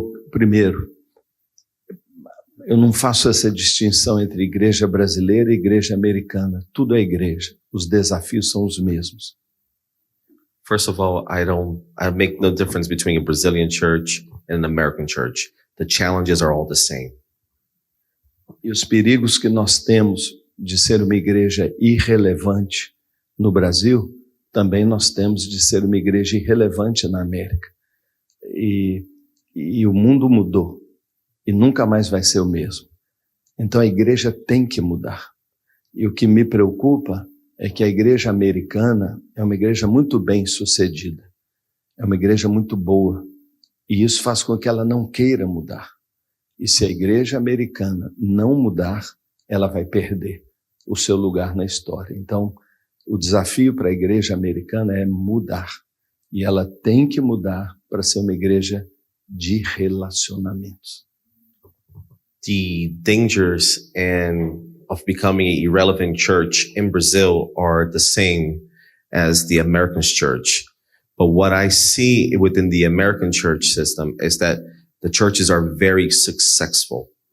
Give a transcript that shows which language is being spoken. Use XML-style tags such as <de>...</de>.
<pt>Primeiro, eu não faço essa distinção entre igreja brasileira e igreja americana. Tudo é igreja. Os desafios são os mesmos.</pt> <en>First of all, I make no difference between a Brazilian church and an American church. The challenges are all the same.</en> <pt>E os perigos que nós temos de ser uma igreja irrelevante no Brasil, também nós temos de ser uma igreja irrelevante na América. E o mundo mudou. E nunca mais vai ser o mesmo. Então a igreja tem que mudar. E o que me preocupa é que a igreja americana é uma igreja muito bem sucedida. É uma igreja muito boa. E isso faz com que ela não queira mudar. E se a igreja americana não mudar, ela vai perder o seu lugar na história. Então, o desafio para a igreja americana é mudar. E ela tem que mudar para ser uma igreja de relacionamentos.</pt> <en>The dangers of becoming an irrelevant church in Brazil are the same as the American church. But what I see within the American church system is that the churches are very successful.</en>